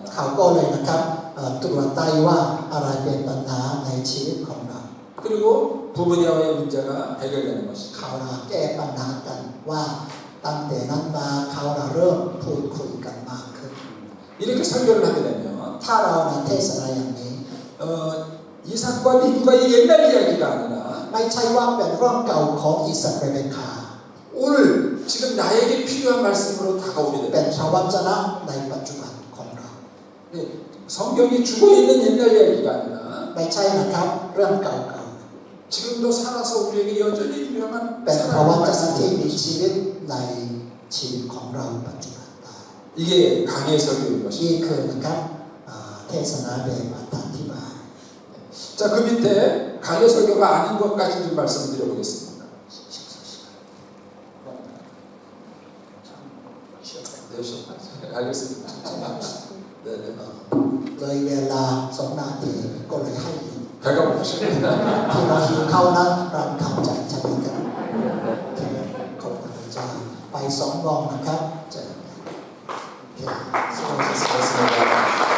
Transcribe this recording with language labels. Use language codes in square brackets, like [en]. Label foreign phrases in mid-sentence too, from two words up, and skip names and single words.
[th] เขาก็เลยนะครับตรวจได้ว่าอะไรเป็นปัญหาในชีวิตของเรา [ko] 그리고 부부녀의 문제가 해결되는 것입니다. [th] เขาเราแก้ปัญหากันว่าตั้งแต่นั้นมาเขาเราเริ่มพูดคุยกันมากขึ้น [ko] 이렇게 설교를 하게 되면 [th] ถ้าเราเทศนาอย่างนี้ [ko] 이삭과 리브가의 옛날 이야기가 아니라 [th] ไม่ใช่ว่าเป็นเรื่องเก่าของอิสราเอลคา [ko] 오늘 지금 나에게 필요한 말씀으로 다가오게 [th] เป็น [ko] 됩니다. [th] พระวจนะในปัจจุบันของเรา [ko] 예, 성경이 죽어있는 옛날 이야기가 아니라 [th] ไม่ใช่นะครับเรื่องเก่า [ko] 지금도 살아서 우리에게 여전히 유명한 [th] ๆเป็นพระวจนะที่ [ko] 사랑. [th] มีชีวิตในชีวิตของเราปัจจุบันได้ [ko] 이게 강의 설교인 [th] นี่ [ko] 것입니다. [th] คือนะครับเทศนาแบบอธิบาย [ko] 자, 그 밑에 강의 설교가 아닌 것까지 좀 말씀드려보겠습니다. 네, 알겠습니다. 네, 네. [th] เลยเวลา2 นาทีก็เลยให้อีก [ko] 배가 고프십니다. [th] ที่เราหิวข้าวนั้นเราทำใจใช่ไหมครับขอบคุณพระเจ้าไป2 โมงนะครับเจอกันโอเค [ko] 수고하셨습니다.